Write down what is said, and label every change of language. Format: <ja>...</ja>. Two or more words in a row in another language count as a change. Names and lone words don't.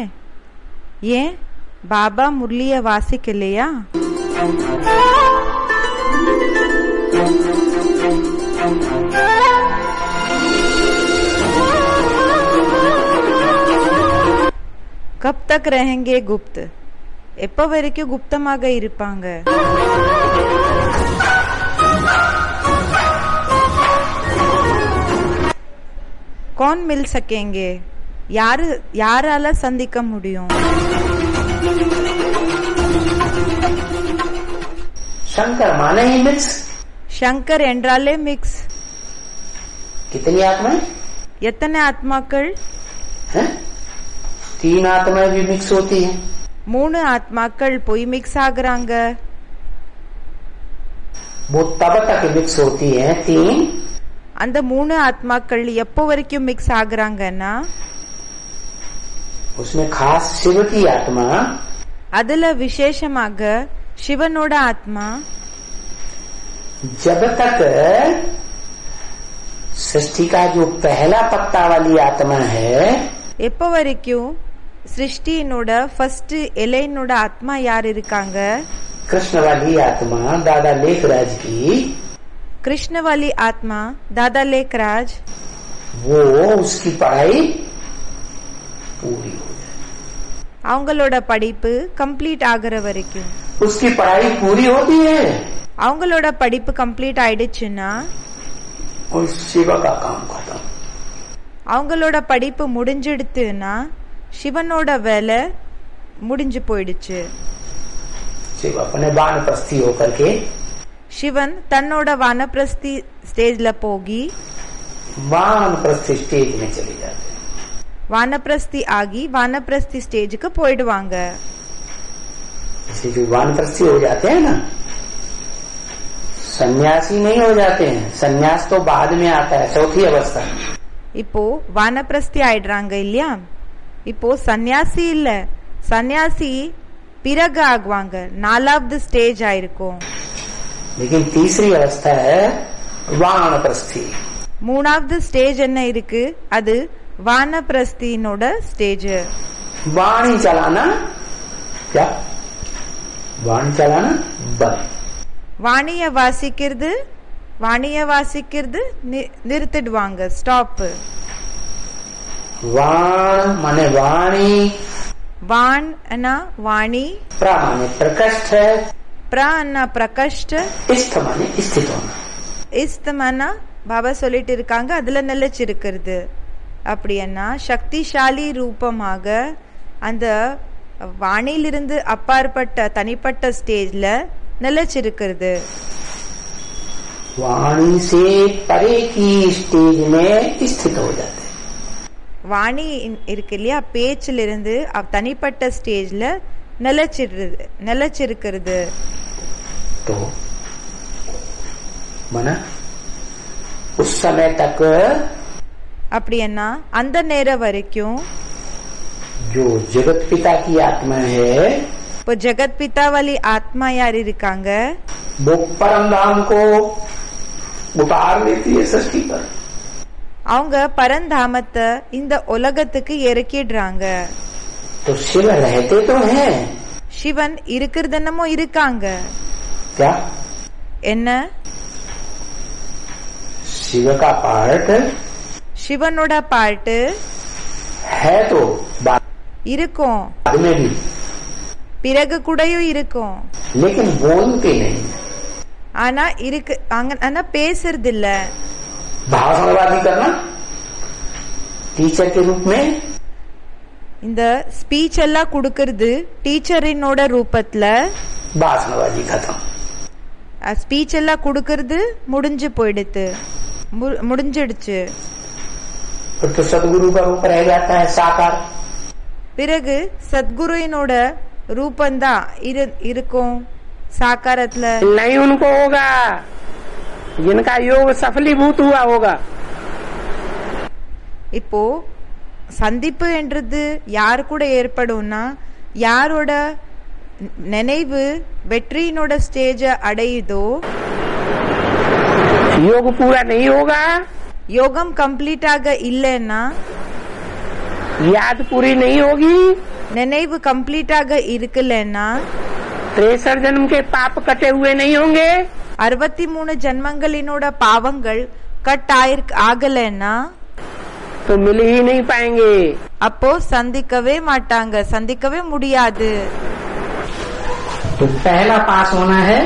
<hi>ये बाबा मुरली वासिक लिया? कब तक रहेंगे गुप्त?</hi> <ta>எப்ப வரைக்கும் குப்தமாக இருப்பாங்க?</ta> <hi>कौन मिल सकेंगे?</hi> <ta>யாரால சந்திக்க முடியும்?</ta> <hi>शंकर माने ही मिक्स।</hi> <ta>शंकर என்றாலே மிக்ஸ்।</ta> <hi>कितनी आत्माएं?</hi> <ta>எத்தனை ஆத்மாக்கள்?</ta> <hi>3 आत्माएं भी मिक्स होती हैं।</hi> <ta>3 ஆத்மாக்கள் போய் மிக்ஸ் ஆகுறாங்க।</ta> <hi>वो तब तक मिक्स होती हैं 3।</hi> <ta>அந்த 3 ஆத்மாக்கள் எப்போ வரைக்கும் மிக்ஸ் ஆகுறாங்கன்னா,</ta> <hi>उसमें खास शिव की आत्मा,</hi> <ta>அதுல விசேஷமாக சிவனோட ஆத்மா</ta> <hi>जब तक सृष्टि का जो पहला पत्ता वाली आत्मा है,</hi> <ta>எப்போ வரைக்கும் சிருஷ்டியினோட ஃபர்ஸ்ட் இலையினோட ஆத்மா யார் இருக்காங்க?</ta> <hi>कृष्ण वाली आत्मा दादा लेखराज की, कृष्ण वाली आत्मा दादा लेखराज, वो उसकी पढ़ाई पूरी हो जाए।</hi> <ta>அவங்களோட படிப்பு கம்ப்ளீட் ஆகுற வரைக்கும்,</ta> <hi>उसकी पढ़ाई पूरी होती है,</hi> <ta>அவங்களோட படிப்பு கம்ப்ளீட் ஆயிடுச்சுன்னா</ta> <hi>और शिव का काम खत्म।</hi> <ta>அவங்களோட படிப்பு முடிஞ்சிடுத்துன்னா சிவனோட வேலை முடிஞ்சு போயிடுச்சு।</ta> <hi>शिव अपने वानप्रस्थी होकर के,</hi> <ta>சிவன் தன்னோட வானப்பிரஸ்தி ஸ்டேஜ்ல போகி</ta> <hi>वानप्रस्थी स्टेज में चले जाते हैं।</hi> <ta>வானப்பிரஸ்தி ஆகி வானப்பிரஸ்தி ஸ்டேஜுக்கு போயிடுவாங்க।</ta> <hi>जैसे जो वानप्रस्थी हो जाते हैं ना, सन्यासी नहीं हो जाते हैं। सन्यास तो बाद में आता है, चौथी अवस्था।</hi> <ta>இப்போ வானப்பிரஸ்தி ஆயிடுறாங்க இல்லையா? இப்போ சன்னியாசி இல்ல, சன்னியாசி பிறகு ஆகுவாங்க, 4வது ஸ்டேஜ் ஆயிருக்கும்।</ta> <hi>लेकिन तीसरी अवस्था है वानप्रस्थी।</hi> <ta>3வது ஸ்டேஜ் என்ன இருக்கு? அது வானப்பிரஸ்தியினோட ஸ்டேஜ்।</ta> <hi>वाणी चलाना क्या? वाणी चलाना बंद।</hi> <ta>வாணிய வாசிக்கிறது நிறுத்திடுவாங்க, ஸ்டாப்।</ta> <hi>वाण माने वाणी,</hi> <ta>வான் அண்ணா வாணி,</ta> <hi>प्र माने प्रकष्ट,</hi> <ta>प्र அண்ணா பிரகஷ்ட,</ta> <hi>स्थ माने स्थित होना।</hi> <ta>இஸ்தமனா பாபா சொல்லிட்டு இருக்காங்க அதுல நிலைச்சிருக்கிறது। அப்படின்னா சக்திசாலி ரூபமாக அந்த வாணியிலிருந்து அப்பாற்பட்ட தனிப்பட்ட ஸ்டேஜ்ல நிலைச்சிருக்கிறது।</ta> <hi>वाणी से परे की स्टेज में स्थित हो जाते।</hi> <ta>வாணி இருக்கு இல்லையா, பேச்சில இருந்து தனிப்பட்ட ஸ்டேஜ்ல நிலைச்சிருக்கிறது।</ta> <hi>तो मना उस समय तक</hi> <ta>அப்படின்னா அந்த நேரம் வரைக்கும்</ta> <hi>जो जगत पिता की आत्मा है,</hi> <ta>இப்போ ஜெகத் பிதா வாலி ஆத்மா யார் இருக்காங்க?</ta> <hi>वो परम धाम को उतार लेती है सृष्टि पर।</hi> <ta>அவங்க பரந்தாமத்தை இந்த உலகத்துக்கு இறக்கிடுறாங்க।</ta> <hi>तो शिव रहते तो हैं,</hi> <ta>சிவன் இருக்கிறதென்னமோ இருக்காங்க।</ta> <hi>क्या?</hi> <ta>என்ன?</ta> <hi>शिव का पार्ट</hi> <ta>சிவனோட பாட்டு</ta> <hi>है तो बाद</hi> <ta>இருக்கும்,</ta> <hi>में भी,</hi> <ta>பிறகு கூடயும் இருக்கும்।</ta> <hi>लेकिन बोलते नहीं।</hi> <ta>ஆனா இருக்கு, ஆனா பேசுறது இல்ல।</ta> <hi>भाषणबाजी करना टीचर के रूप में,</hi> <ta>இந்த ஸ்பீச் எல்லாம் கொடுக்கறது டீச்சரினோட ரூபத்துல।</ta> <hi>भाषणबाजी खत्म।</hi> <ta>ஸ்பீச் எல்லாம் கொடுக்கறது முடிஞ்சிடுச்சு।</ta> <hi>फिर तो सदगुरु का रूप रह जाता है साकार।</hi> <ta>பிறகு சத்குருவினோட ரூபந்தான் இருக்கும் சாக்காரத்துல।</ta> <hi>नहीं उनको होगा जिनका योग सफलीभूत हुआ होगा।</hi> <ta>இப்போ சந்திப்பு என்றது யார் கூட ஏற்படும்னா, யாரோட நினைவு வெற்றியினோட ஸ்டேஜ அடையுதோ,</ta> <hi>योग पूरा नहीं होगा,</hi> <ta>யோகம் கம்ப்ளீட்டாக இல்லைன்னா,</ta> <hi>याद पूरी नहीं होगी,</hi> <ta>நினைவு கம்ப்ளீட்டாக இருக்கலன்னா,</ta> <hi>63 जन्म के पाप कटे हुए नहीं होंगे,</hi> <ta>63 ஜன்மங்களினோட பாவங்கள் கட் ஆகலன்னா,</ta> <hi>तो मिल ही नहीं पाएंगे।</hi> <ta>அப்போ சந்திக்கவே மாட்டாங்க, சந்திக்கவே முடியாது।</ta> <hi>तो पहला पास होना है</hi>